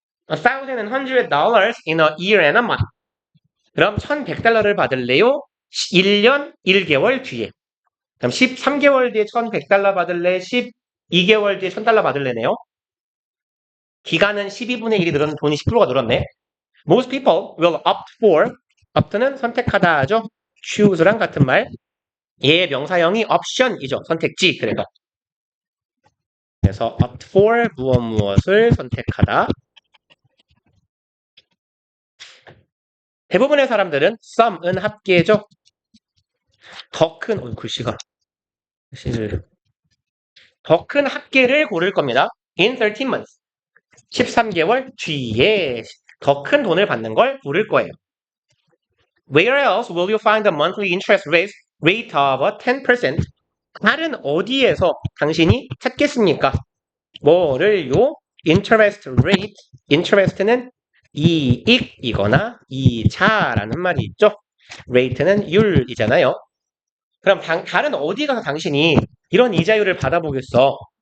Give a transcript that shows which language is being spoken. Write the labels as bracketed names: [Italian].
[English] $1,100 in a year and a month. [Korean] 그럼 $1,100를 받을래요? 1년 1개월 뒤에. 그럼 13개월 뒤에 $1,100 받을래? 12개월 뒤에 $1,000 받을래네요. 기간은 12분의 1이 늘었는데 돈이 10%가 늘었네. [English] Most people will opt for. [Korean] opt는 선택하다 하죠. choose랑 같은 말. 얘의 명사형이 option이죠. 선택지. 그래서 opt for 무엇을 선택하다. 대부분의 사람들은 some은 합계죠. 더 큰 글씨가 더 큰 합계를 고를 겁니다. [English] In 13 months. [Korean] 13개월 뒤에 더 큰 돈을 받는 걸 고를 거예요. [English] Where else will you find the monthly interest rate of 10%? [Korean] 다른 어디에서 당신이 찾겠습니까? 뭐를요? interest rate. interest는 이익이거나 이자라는 말이 있죠. rate는 율이잖아요. 그럼 다른 어디 가서 당신이 이런 이자율을 받아보겠어?